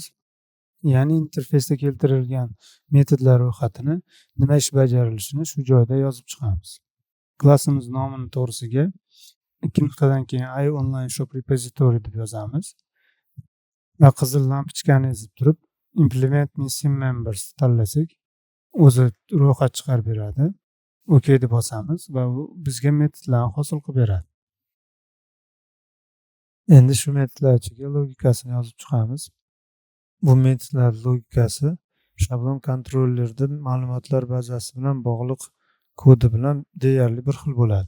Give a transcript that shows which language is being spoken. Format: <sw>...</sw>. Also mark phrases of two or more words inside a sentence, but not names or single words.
<uz>Ya'ni interfeysda keltirilgan metodlar ro'yxatini nima ish bajarilishini shu joyda yozib chiqamiz. Klassimiz nomini to'g'risiga 2 nuqtadan keyin iOnlineShop repository deb yozamiz va qizil lampochkani ezib turib</uz> <en>implement missing members</en> <uz>tanlasak o'zi ro'yxat chiqarib beradi. OK deb bosamiz va u bizga metodlarni hosil qilib beradi. Endi shu metodlar ichiga logikasini yozib chiqamiz. Bu metodlar logikasi shablon kontrollerda ma'lumotlar bazasi bilan bog'liq kodi bilan deyarli bir xil bo'ladi.</uz>